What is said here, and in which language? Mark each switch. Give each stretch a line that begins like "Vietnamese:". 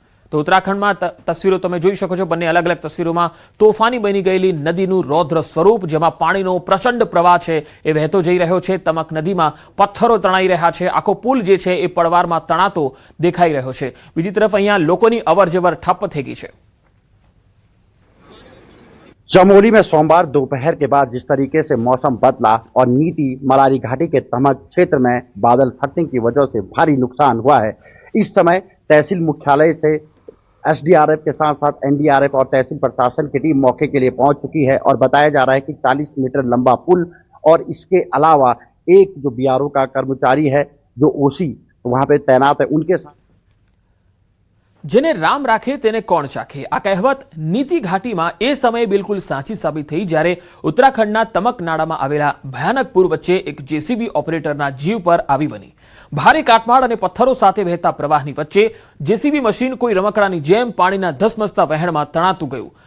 Gujarati: તો ઉત્તરાખંડમાં તસવીરો તમે જોઈ શકો છો, બંને અલગ અલગ તસવીરોમાં તોફાની બની ગયેલી નદીનું રૌદ્ર સ્વરૂપ, જેમાં પાણીનો પ્રચંડ પ્રવાહ છે એ વહેતો જઈ રહ્યો છે. તમક નદીમાં પથ્થરો તણાઈ રહ્યા છે, આખો પુલ જે છે એ પડવારમાં તણાતો દેખાઈ રહ્યો છે. બીજી તરફ અહીંયા લોકોની અવરજવર ઠપ થઈ ગઈ છે.
Hindi: चमोली में सोमवार दोपहर के बाद जिस तरीके से मौसम बदला और नीति मलारी घाटी के तमक क्षेत्र में बादल फटने की वजह से भारी नुकसान हुआ है. इस समय तहसील मुख्यालय से एसडीआरएफ के साथ साथ एनडीआरएफ और तहसील प्रशासन की टीम मौके के लिए पहुंच चुकी है और बताया जा रहा है कि 40 मीटर लंबा पुल और इसके अलावा एक जो बीआरओ का कर्मचारी है जो ओसी वहां पे तैनात है, उनके साथ
Gujarati: જેને રામ રાખે તેને કોણ ચાખે, આ કહેવત નીતિ ઘાટીમાં એ સમયે બિલકુલ સાચી સાબિત થઈ જ્યારે ઉત્તરાખંડના તમકનાડામાં આવેલા ભયાનક પૂર વચ્ચે એક જેસીબી ઓપરેટરના જીવ પર આવી બની. ભારે કાટમાળ અને પથ્થરો સાથે વહેતા પ્રવાહની વચ્ચે જેસીબી મશીન કોઈ રમકડાની જેમ પાણીના ધસમસતા વહેણમાં તણાતું ગયું.